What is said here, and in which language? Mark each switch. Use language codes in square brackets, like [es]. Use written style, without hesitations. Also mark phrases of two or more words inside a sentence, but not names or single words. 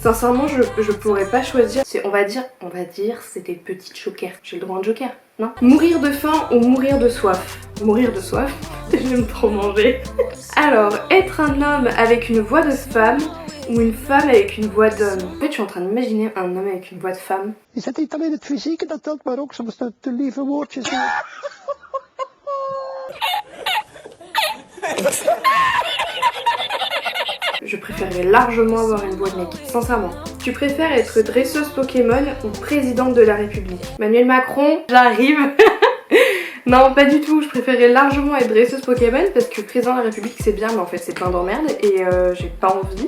[fr] Sincèrement je pourrais pas choisir, on va dire c'était petite joker. J'ai le droit de joker, non? Mourir de faim ou mourir de soif? Mourir de soif, j'aime trop manger. Alors, être un homme avec une voix de femme ou une femme avec une voix d'homme? En fait je suis en train d'imaginer un homme avec une voix de femme. [nl] Is dat niet alleen het fysieke dat telt, maar ook soms de lieve woordjes? [fr] Je préférerais largement avoir une voix de mec, sincèrement. Tu préfères être dresseuse Pokémon ou présidente de la République? Emmanuel Macron, j'arrive. Non, pas du tout, je préférerais largement être dresseuse Pokémon parce que président de la République c'est bien, mais en fait c'est plein d'emmerde et j'ai pas envie.